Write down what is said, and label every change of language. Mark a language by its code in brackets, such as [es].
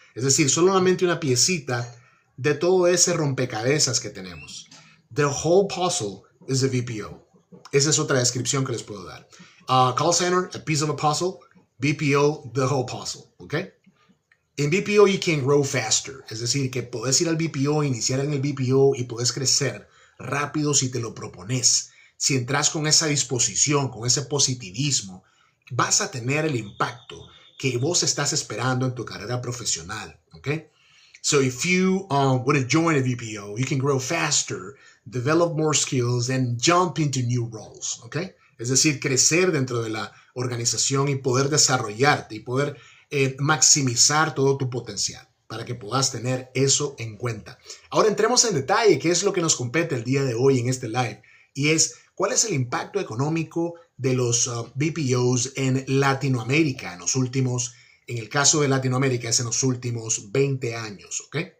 [es] Es decir, solamente una piecita de todo ese rompecabezas que tenemos. [en] The whole puzzle is a BPO. [es] Esa es otra descripción que les puedo dar. [en] Call center, a piece of a puzzle. BPO, the whole puzzle. [es] ¿Ok? En BPO [en] you can grow faster, [es] es decir, que podés ir al BPO, iniciar en el BPO y podés crecer rápido si te lo propones. Si entras con esa disposición, con ese positivismo, vas a tener el impacto que vos estás esperando en tu carrera profesional, ¿ok? [en] So if you want to join a BPO, you can grow faster, develop more skills, and jump into new roles, ¿ok? [es] Es decir, crecer dentro de la organización y poder desarrollarte y poder maximizar todo tu potencial para que puedas tener eso en cuenta. Ahora entremos en detalle, qué es lo que nos compete el día de hoy en este live, y es cuál es el impacto económico de los BPOs en Latinoamérica en el caso de Latinoamérica es en los últimos 20 años, ¿ok?